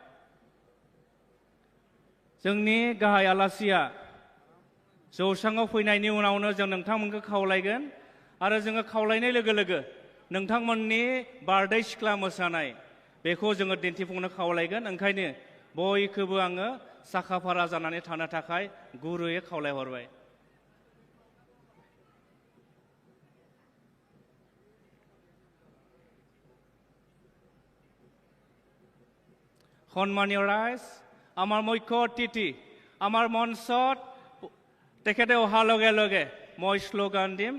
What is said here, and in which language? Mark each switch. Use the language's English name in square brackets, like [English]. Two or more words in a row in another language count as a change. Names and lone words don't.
[Bodo] जोंनि गाहाय आलासिया जौसाङाव फैनायनि उनावनो जों नोंथांमोनखौ खावलायगोन आरो जोङो खावलायनाय लोगो लोगो नोंथांमोननि बारदै सिख्ला मोसानाय बेखौ जोङो दिन्थिफुंनो खावलायगोन। ओंखायनो बयखौबो आङो साखाफारा जानानै थानो थाखाय गुरैयै खावलायहरबाय। [Assamese] সন্মানীয় ৰাইজ, আমাৰ মুখ্য অতিথি আমাৰ মঞ্চত তেখেতে অহাৰ লগে লগে মই শ্লোগান দিম।